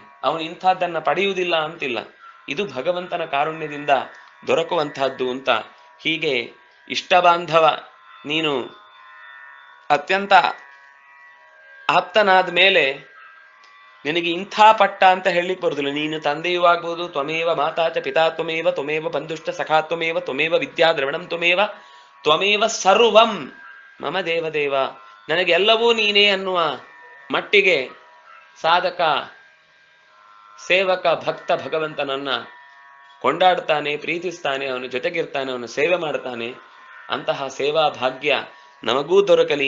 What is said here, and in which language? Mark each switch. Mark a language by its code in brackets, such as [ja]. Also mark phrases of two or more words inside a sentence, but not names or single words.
[kn] ಅವನು ಇಂಥದ್ದನ್ನ ಪಡೆಯುವುದಿಲ್ಲ ಅಂತಿಲ್ಲ, ಇದು ಭಗವಂತನ ಕಾರುಣ್ಯದಿಂದ ದೊರಕುವಂತಹದ್ದು ಅಂತ. ಹೀಗೆ ಇಷ್ಟ ಬಾಂಧವ, ನೀನು ಅತ್ಯಂತ ಆಪ್ತನಾದ ಮೇಲೆ ನಿನಗೆ ಇಂಥ ಪಟ್ಟ ಅಂತ ಹೇಳಲಿಕ್ಕೆ ಬರುದಿಲ್ಲ. ನೀನು ತಂದೆಯೂ ಆಗ್ಬೋದು, [sa] ತ್ವಮೇವ ಮಾತಾಚ ಪಿತಾ ತ್ವಮೇವ, ತ್ವಮೇವ ಬಂಧುಷ್ಟ ಸಖಾ ತ್ವಮೇವ, ತ್ವಮೇವ ವಿದ್ಯಾ ದ್ರವಣಂ ತ್ವಮೇವ, ತ್ವಮೇವ ಸರ್ವಂ ಮಮ ದೇವದೇವ. [kn] ನನಗೆ ಎಲ್ಲವೂ ನೀನೇ ಅನ್ನುವ ಮಟ್ಟಿಗೆ ಸಾಧಕ, ಸೇವಕ, ಭಕ್ತ ಭಗವಂತನನ್ನ ಕೊಂಡಾಡ್ತಾನೆ, ಪ್ರೀತಿಸ್ತಾನೆ, ಅವನ ಜೊತೆಗಿರ್ತಾನೆ, ಅವನು ಸೇವೆ ಮಾಡ್ತಾನೆ. ಅಂತಹ ಸೇವಾ ಭಾಗ್ಯ ನಮಗೂ ದೊರಕಲಿ.